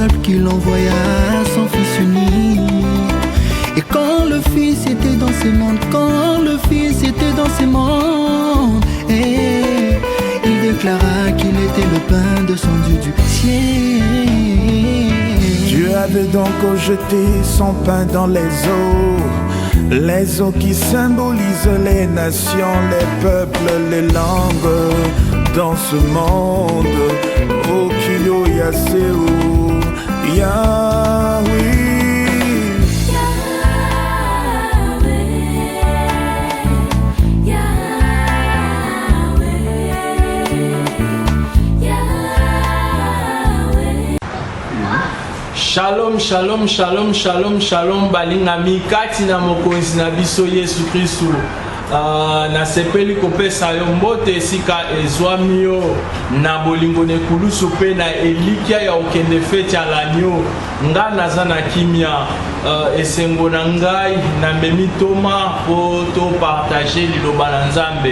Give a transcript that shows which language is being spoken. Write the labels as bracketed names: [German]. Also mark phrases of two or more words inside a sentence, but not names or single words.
[French] qu'il envoya son Fils unique. Et quand le Fils était dans ce monde, quand le Fils était dans ce monde, et il déclara qu'il était le pain descendu du ciel. Dieu avait donc jeté son pain dans les eaux qui symbolisent les nations, les peuples, les langues dans ce monde. Oh, Kyo Yaseu, Yahweh. [Hebrew] שלום שלום שלום שלום שלום, [Lingala] balingami kati na mokonzi na biso Yesu Kristu. Na sepeli kopesa yo mbote esika ezwami yo na bolingo nekulusu pe na elikia ya okende feti ya lanyo. Nga naza na kimia esengo na ngai na memi toma po to partager liloba na Nzambe.